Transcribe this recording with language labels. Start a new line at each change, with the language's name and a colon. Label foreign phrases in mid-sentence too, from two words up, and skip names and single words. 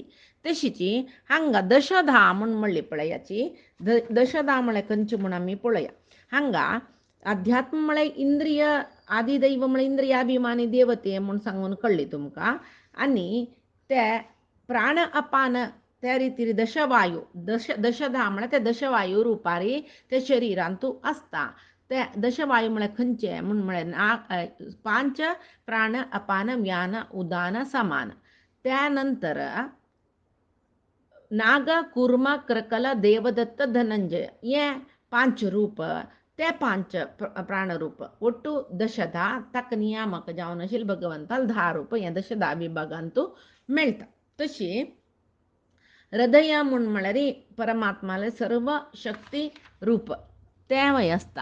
Konkani: तशीची हांगा दशधा म्हूण म्हणली पळयाची दशधा म्हळ्यार खंयची म्हूण आमी पळया हांगा अध्यात्म म्हळ्यार इंद्रिय आदिदैव म्हळ्यार इंद्रियाभिमानी देवते म्हूण सांगून कळ्ळी तुमकां आनी ते प्राण अपान त्या रितीन दशवायू दशधा म्हळ्यार ते दशवायू रुपारी ते शरिरांत तूं आसता. ते दशवायू म्हळ्यार खंयचे म्हळ्यार पांच प्राण अपान व्यान उदान समान. त्यानंतर नाग कुर्म क्रकल देवदत्त धनंजय हे 5 रूप ते 5 प्राणरूप ಒಟ್ಟು दशधा ताका नियामक जावन आशिल्ले भगवंताल 10 रूप हे दशधा विभागांतू मेळटा. तशी हृदय म्हळ्यार परमात्माले सर्व शक्ती रूप तेवय आसता.